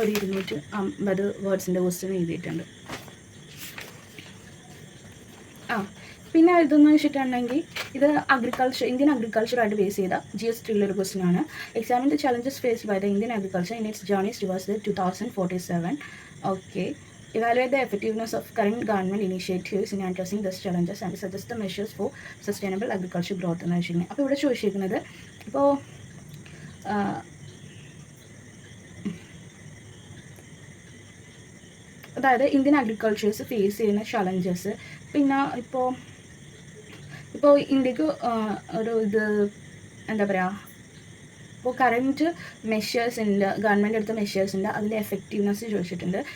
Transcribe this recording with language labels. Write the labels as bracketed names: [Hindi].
[Malayalam] ഒരു 250 വേർഡ്സിൻ്റെ ക്വസ്റ്റ്യൻ എഴുതിയിട്ടുണ്ട്. പിന്നെ ഇതെന്ന് വെച്ചിട്ടുണ്ടെങ്കിൽ ഇത് ഇന്ത്യൻ അഗ്രികൾച്ചറായിട്ട് ബേസ് ചെയ്ത GSTയിലൊരു ക്വസ്റ്റ്യൻ ആണ്. [English] Examine the challenges faced by the Indian agriculture in its journeys towards the 2047. Okay, evaluate the effectiveness of current government initiatives in addressing these challenges and suggest the measures for sustainable agriculture growth [Malayalam] എന്ന് വെച്ചിട്ടുണ്ടെങ്കിൽ. അപ്പോൾ ഇവിടെ ചോദിച്ചിരിക്കുന്നത് ഇപ്പോൾ അതായത് Indian അഗ്രികൾച്ചേഴ്സ് face ചെയ്യുന്ന challenges, പിന്നെ ഇപ്പോൾ ഇന്ത്യക്ക് ഒരു ഇത് എന്താ പറയുക, ഇപ്പോൾ കറൻറ്റ് മെഷേഴ്സിൻ്റെ ഗവൺമെൻറ് എടുത്ത മെഷേഴ്സിൻ്റെ അതിൻ്റെ എഫക്റ്റീവ്നെസ് ചോദിച്ചിട്ടുണ്ട്.